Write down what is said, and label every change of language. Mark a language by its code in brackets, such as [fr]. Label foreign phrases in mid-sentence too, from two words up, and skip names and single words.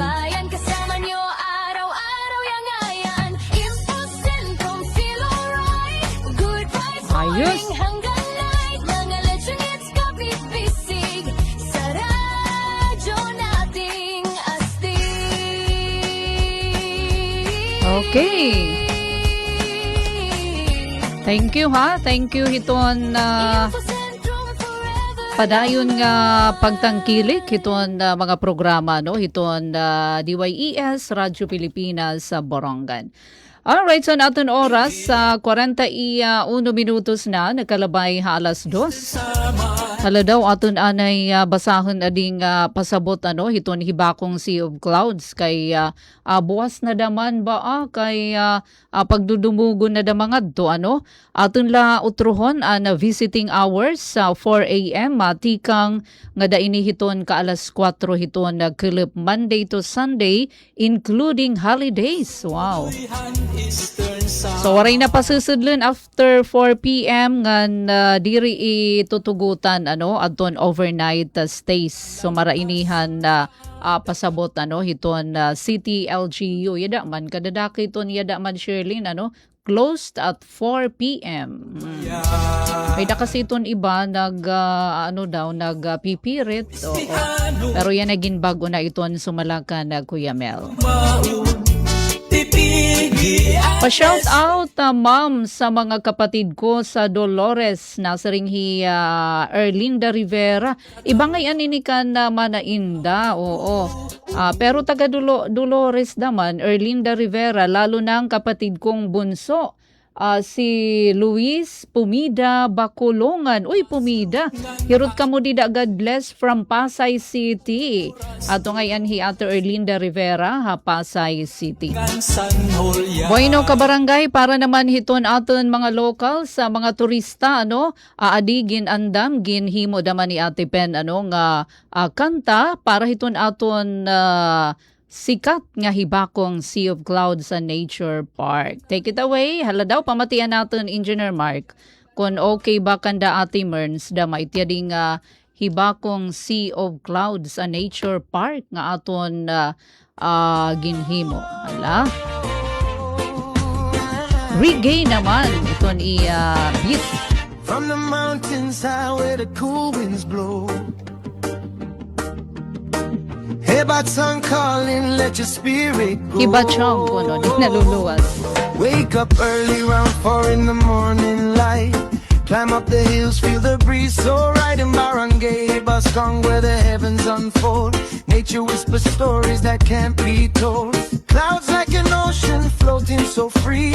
[tl] Kasama nyo araw-araw yang ayan. [en] Info Sentrum, feel alright. Good vibes [tl] Ayos. morning hanggang night. Mga lechon hits kapisig sa radyo nating astig. [en] Okay. Thank you ha. Thank you [war] hiton padayon nga pagtangkilik hiton mga programa no hiton DYES Radyo Pilipinas sa Borongan. Alright, so natin oras sa 41 minutos na nagkalabay alas 2. Hala daw aton anay basahon ading pasabot ano hiton hibakong Sea of Clouds kay buwas na daman ba kay pagdudumugon na damangad to ano aton la utruhon na [en] visiting hours [war] sa 4 AM tikang nga daini hiton ka alas 4 hiton nagkilip [en] Monday to Sunday including holidays. [war] Wow. So waray na pasusudlon [en] after 4 PM [war] ngan diri itutugutan ano adton [en] overnight stays. [war] So marainihan pasabot ano hiton City LGU yada man kadadaki ton yada man Shirley ano [en] closed at 4 PM. [war] May kasi iton iba nagpipirit pero yan naging bago na iton sumalakan na Kuya Mel. [tl] Pa-shout out ma'am sa mga kapatid ko sa Dolores nasa ringhi Erlinda Rivera. [war] Iba ngayon ini kan manainda. Oo. [tl] Pero taga Dolores naman Erlinda Rivera lalo na ang kapatid kong bunso. Si Luis Pumida Bacolongan. Uy, Pumida. [war] Hirot ka mo dida, [en] God bless from Pasay City. [war] Ato ngayon hi Ato Erlinda Rivera, Pasay City. Bueno kabarangay, para naman hiton aton mga local sa mga turista, ano, adigin andam, ginhimo daman ni Ate Pen, ano, nga kanta, para hiton aton sikat nga hibakong Sea of Clouds sa Nature Park. [en] Take it away. [war] Hala daw, pamatian natin Engineer Mark. Kung okay ba kanda Ate Merns, da maitiyading hibakong Sea of Clouds sa Nature Park nga aton ginhimo. Hala. Reggae naman. Iton beat. [en] From the mountains high where the cool winds blow. Hibatang calling, let your spirit go. [war] Hibatang kuno, di naluluwas. [en] Wake up early round 4 in the morning light. Climb up the hills, feel the breeze so right in Barangay Hibaskong where the heavens unfold. Nature whispers stories that can't be told. Clouds like an ocean floating so free.